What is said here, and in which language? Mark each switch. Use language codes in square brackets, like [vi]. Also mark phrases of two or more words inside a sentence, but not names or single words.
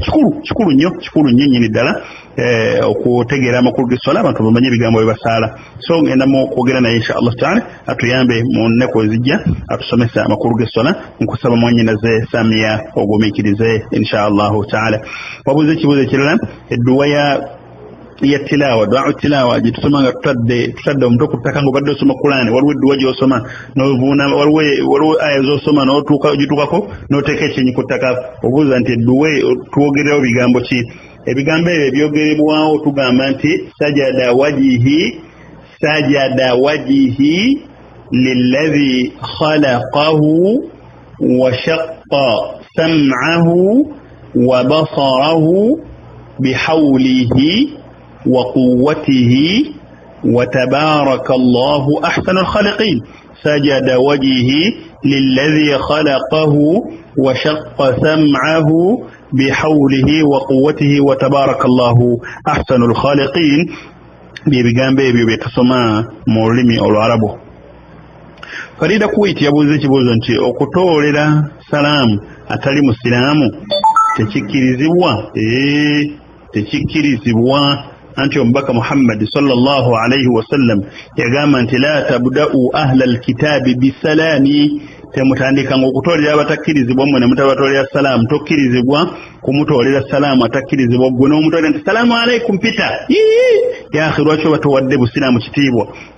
[lg] Kikulu nnyo nnyini ddala okutegeera amakulu g'esswala, abantu bamanye ebigambo bye basaala. So ngenda mu kwogera naye [ar] إن شاء الله تعالى [lg] atuyambe mu nnaku ezijja atusomesa amakulu g'esswala. Nkusaba mwannyinaze Samia ogumiikirize [ar] إن شاء الله تعالى. [lg] Wabuuza ekibuuzo ekirala, edduwa ya tilawa, [ar] دعاء تلاوة [lg] jitusoma nga tutadde omuntu ku ttaka nga obadde osoma Qur'ani, waliwo edduwa gy'osoma n'ovuuna, waliwo aya z'osoma n'otuukako n'oteeka ekyenyi ku ttaka. Obuuza nti edduwa twogererawo bigambo ki? Ebigambo ebyo ebyogerebwawo tugamba nti [ar] سجد وجهي للذي خلقه وشق سمعه وبصره بحوله وقوته وتبارك الله أحسن الخالقين. سجد وجهي للذي خلقه وشق سمعه بحوله وقوته وتبارك الله أحسن الخالقين. [lg] Byebigambo ebyo bye tusoma mu lulimi Olwarabu. Farida Kuwaiti yabuuza ekibuuzo nti okutoolera salaamu atali musiraamu tekikkirizibwa. Anti omubaka Muhammad [ar] صلى الله عليه وسلم [lg] yagamba nti [ar] لا تبدؤوا أهل الكتاب بالسلام, [lg] temutandikanga okutoolera abatakkirizibwa mmwe ne mutabatolera salaamu. Tokkirizibwa kumutoolera salaamu atakkirizibwa, gwe n'omutolera nti [ar] سلام عليكم [lg] Peter. [ar] يا أخي [lg] lwaki oba towadde busiraamu kitiibwa?